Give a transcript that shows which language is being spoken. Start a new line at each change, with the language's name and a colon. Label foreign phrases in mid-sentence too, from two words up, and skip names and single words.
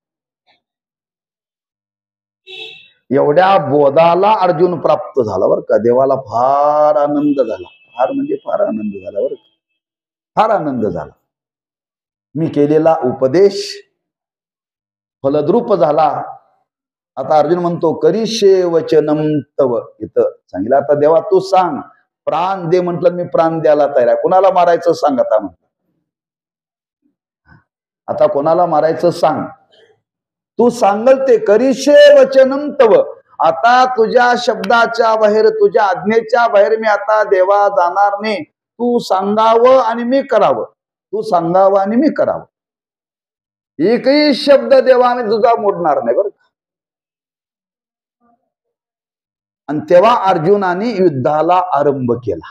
Marathi: एवढ्या बोधाला अर्जुन प्राप्त झाला बरं का. देवाला फार आनंद झाला, फार म्हणजे फार आनंद झाला बरं का, फार आनंद झाला. मी केलेला उपदेश फलद्रूप झाला. आता अर्जुन म्हणतो,
Sanskrit: करिष्ये वचनम तव.
Marathi: इथं सांगितलं, आता देवा तू सांग, प्राण दे म्हटलं, मी प्राण द्यायला तयार आहे. कोणाला मारायचं सांग आता म्हटलं. आता कोणाला मारायचं सांग, तू सांगल ते.
Sanskrit: करिष्ये वचनम तव.
Marathi: आता तुझ्या शब्दाच्या बाहेर, तुझ्या आज्ञेच्या बाहेर मी आता देवा जाणार नाही. तू सांगावं आणि मी करावं, तू सांगावं आणि मी करावं. एकही शब्द देवा मी तुझा मोडणार नाही बरं का. आणि तेव्हा अर्जुनाने युद्धाला आरंभ केला.